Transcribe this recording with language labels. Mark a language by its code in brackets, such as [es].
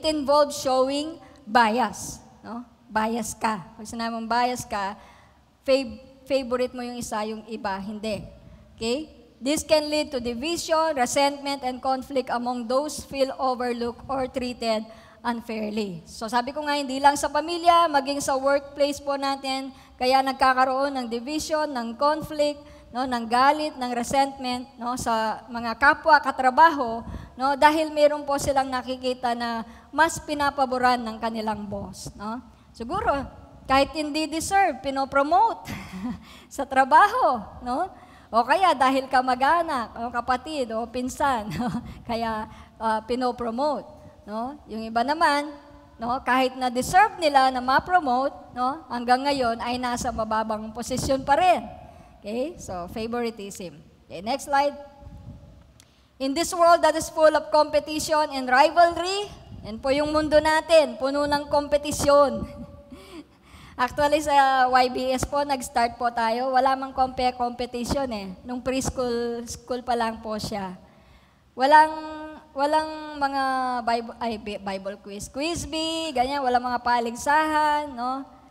[en] It involves showing bias. [tl] No? Bias ka. Pag sinabi mong bias ka, favorite mo yung isa, yung iba, hindi. Okay? [en] This can lead to division, resentment, and conflict among those feel overlooked or treated unfairly. [tl] So sabi ko nga, hindi lang sa pamilya, maging sa workplace po natin, kaya nagkakaroon ng division, ng conflict, no, ng galit, ng resentment, no, sa mga kapwa katrabaho, no, dahil meron po silang nakikita na mas pinapaboran ng kanilang boss, no. Siguro kahit hindi deserve, pinopromote sa trabaho, no? O kaya dahil kamag-anak, o kapatid, o pinsan, no? Kaya pinopromote, no? Yung iba naman, no, kahit na deserve nila na ma-promote, no, hanggang ngayon ay nasa mababang posisyon pa rin. Okay? [en] So, favoritism. Okay, next slide. In this world that is full of competition and rivalry, [tl] yan po yung mundo natin, puno ng kompetisyon. Actually, sa YBS po, nag-start po tayo. Wala mang competition eh. Nung school pa lang po siya. Walang mga Bible quiz, bee, ganyan, walang mga paligsahan, no?